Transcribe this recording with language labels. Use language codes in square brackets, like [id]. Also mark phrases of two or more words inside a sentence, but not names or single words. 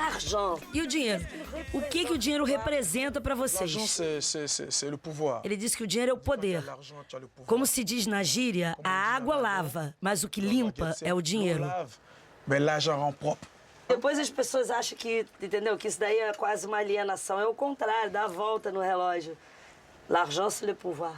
[fr] l'argent. [pt] E o dinheiro? O que o dinheiro representa para vocês? [fr] L'argent, c'est le pouvoir. [pt] Ele diz que o dinheiro é o poder. Como se diz na gíria, a água lava, mas o que limpa é o dinheiro. [fr] Mais l'argent rend propre. [pt] Depois as pessoas acham que, entendeu? Que isso daí é quase uma alienação. É o contrário, dá a volta no relógio. [fr] L'argent, c'est le pouvoir.